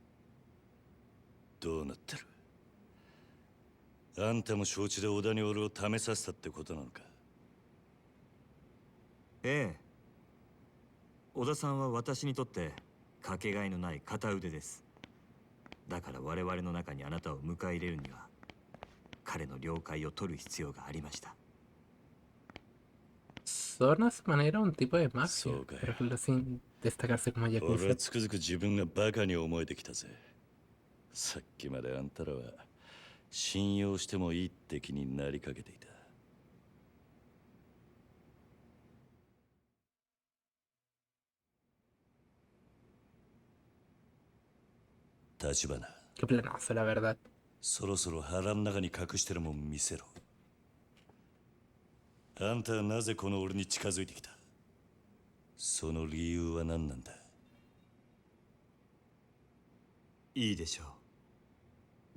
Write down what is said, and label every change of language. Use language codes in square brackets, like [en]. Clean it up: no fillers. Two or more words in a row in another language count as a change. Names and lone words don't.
[ja] どうなってる？あんたも承知で小田に俺を試させたってことなのか？ええ。小田さんは私にとってかけがえのない片腕です。だから我々の中にあなたを迎え入れるには彼の了解を取る必要がありました。 [es] Son a su manera un tipo de mafia, pero sin destacarse como [ja] 俺 [es] yakuza. [ja] はつくづく自分がバカに思えてきたぜ。さっきまであんたらは信用してもいいって気になりかけていた。立花、 [es] Qué planazo, la verdad. [ja] そろそろ腹の中に隠してるもん見せろ。あんたはなぜこの俺に近づいてきた？その理由は何なんだ？いいでしょう。